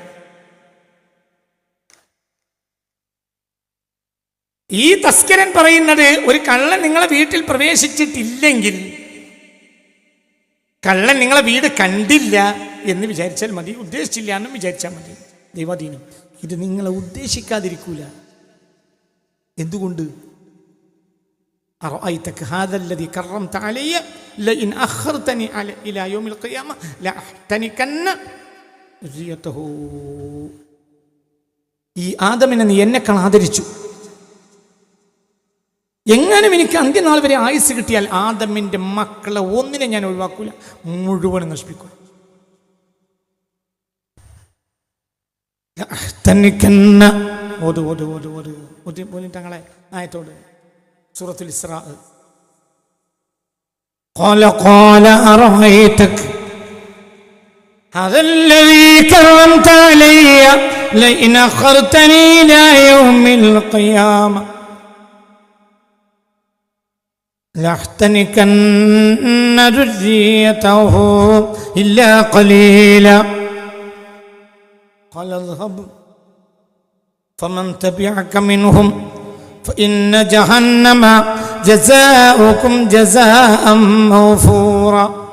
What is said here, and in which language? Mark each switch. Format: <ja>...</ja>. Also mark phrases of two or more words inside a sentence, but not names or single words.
<ml>ഈ തസ്കരൻ പറയുന്നത്, ഒരു കള്ളൻ നിങ്ങളെ വീട്ടിൽ പ്രവേശിച്ചിട്ടില്ലെങ്കിൽ, കള്ളൻ നിങ്ങളെ വീട് കണ്ടില്ല എന്ന് വിചാരിച്ചാൽ മതി, ഉദ്ദേശിച്ചില്ല എന്നും വിചാരിച്ചാൽ മതി. ദൈവാധീനം. ഇത് നിങ്ങളെ ഉദ്ദേശിക്കാതിരിക്കൂല. എന്തുകൊണ്ട്?</ml> <ar>أرأيتك هذا الذي كرمت علي لئن أخرتني إلى يوم القيامة لأحتنكن ذريته.</ar> <ml>ഈ ആദമിനെ നീ എന്നെക്കാൾ ആദരിച്ചു, എങ്ങാനും എനിക്ക് അന്ത്യനാൾ വരെ ആയുസ് കിട്ടിയാൽ ആദമിൻ്റെ മക്കളെ ഒന്നിനെ ഞാൻ ഒഴിവാക്കൂല, മുഴുവനും നശിപ്പിക്കും. തങ്ങളെ ആയത്തോട് സൂറത്തുൽ ഇസ്രാ.</ml> <ar>قال أرأيتك هذا الذي كرمت علي لئن أخرتني إلى يوم القيامة لأحتنكن ذريته إلا قليلا قال اذهب فمن تبعك منهم فإن جهنم جزاؤكم جزاء موفورا</ar>